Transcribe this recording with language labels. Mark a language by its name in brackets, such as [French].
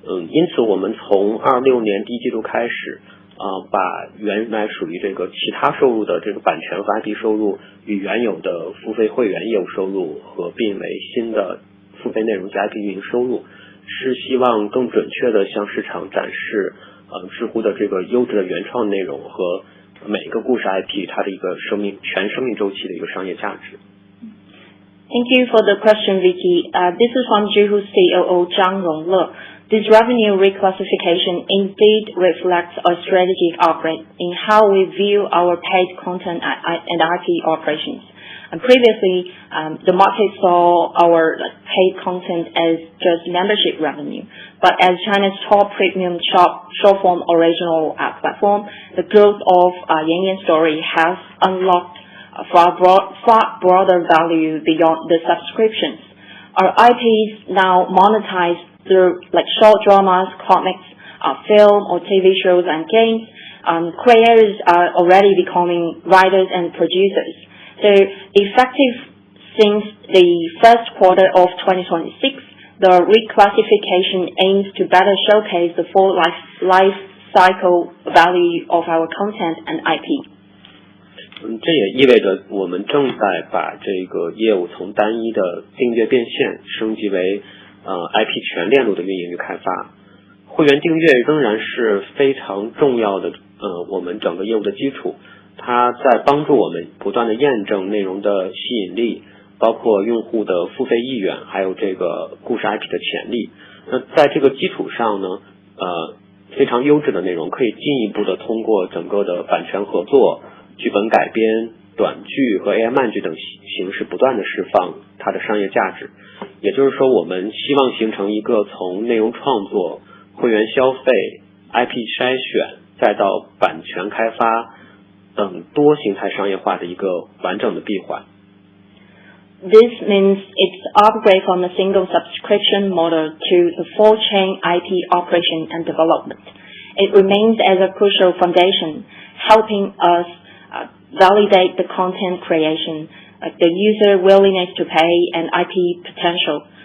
[Chinese] 因此我们从26年第一季度开始，把原来属于这个其他收入的这个版权和 IP 收入与原有的付费会员业务收入合并为新的付费内容加 IP 运营收入，是希望更准确的向市场展示知乎的这个优质的原创内容和每个故事 IP 它的一个全生命周期的一个商业价值。 [English] Thank you for the question, Vicky. This is from Zhihu COO Zhang Rongle. This revenue reclassification indeed reflects a strategic upgrade in how we view our paid content and IP operations. And previously, the market saw our paid content as just membership revenue. But as China's top premium short-form original platform, the growth of Yan Yan Story has unlocked far broader value beyond the subscriptions. Our IPs now monetize through short dramas, comics, film or TV shows and games. Creators are already becoming writers and producers. So effective since the first quarter of 2026, the reclassification aims to better showcase the full life cycle value of our content and IP. [Chinese] 这也意味着我们正在把这个业务从单一的订阅变现升级为IP 全链路的运营与开发。会员订阅仍然是非常重要的我们整个业务的基础，它在帮助我们不断的验证内容的吸引力，包括用户的付费意愿，还有这个故事 IP 的潜力。那在这个基础上呢，非常优质的内容可以进一步的通过整个的版权合作、剧本改编、短剧和 AI 慢剧等形式不断的释放它的商业价值。也就是说，我们希望形成一个从内容创作、会员消费、IP 筛选，再到版权开发等多形态商业化的一个完整的闭环。 [English] This means it's upgrade from a single subscription model to the full chain IP operation and development. It remains as a crucial foundation, helping us validate the content creation, the user willingness to pay, and IP potential.